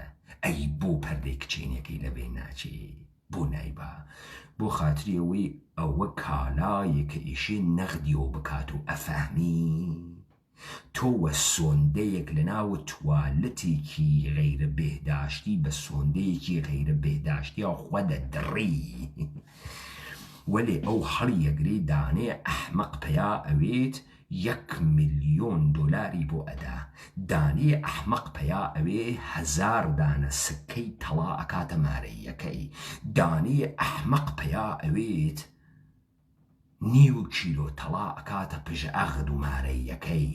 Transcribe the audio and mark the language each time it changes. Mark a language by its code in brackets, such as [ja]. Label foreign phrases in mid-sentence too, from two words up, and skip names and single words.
[ckb] ئەی بۆ پەردەی کچێنەکەی لەبێ ناچێ بۆ نایبا بۆ خاتری ئەوەی ئەوە کالایە کە ئیشێ نەغدیۆ بکات و ئەفەهمی تۆ وە سۆندەیەک لە ناو توالەتێکی غەیرە بێهداشتی بە سۆندەیەکی غەیرە بێهداشتی خۆ دەدڕی ولی او هەڵی یەگرێ دانێ ئەحمەق پەیا ئەوێت $1,000,000 بۆ ئەدا. دانێ ئەحمەق پەیا ئەوێ 1000 دانە سکەی تەڵا ئەکاتە مارەیەکەی. دانێ ئەحمەق پەیا ئەوێت 9 کیلۆ تەڵا ئەکاتە پژئەغد و مارەیەکەی.